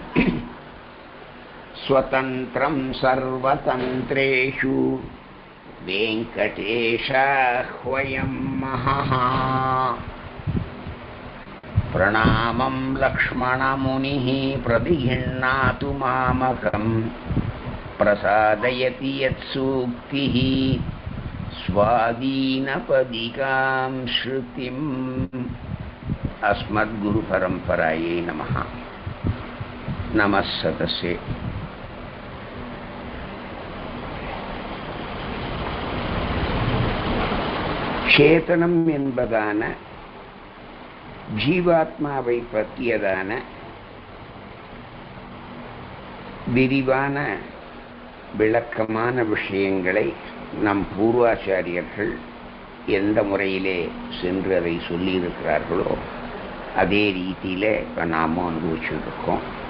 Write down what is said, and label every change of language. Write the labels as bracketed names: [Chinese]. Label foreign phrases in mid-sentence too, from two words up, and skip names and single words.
[Sanskrit] स्वतन्त्रं सर्वतन्त्रेषु वेङ्कटेशाह्वयं महः प्रणामं लक्ष्मणमुनिः प्रतिगृह्णातु मामकं प्रसादयति यत्सूक्तिः स्वादीनपदिकां श्रुतिम् अस्मद्गुरुपरम्परायै नमः। नमः सतसे। [Tamil] சேதனம் என்பதான ஜீவாத்மாவை பற்றியதான விரிவான விளக்கமான விஷயங்களை நம் பூர்வாச்சாரியர்கள் எந்த முறையிலே சென்று அதை சொல்லியிருக்கிறார்களோ அதே ரீதியிலே இப்போ நாம் அனுபவிச்சுருக்கோம்.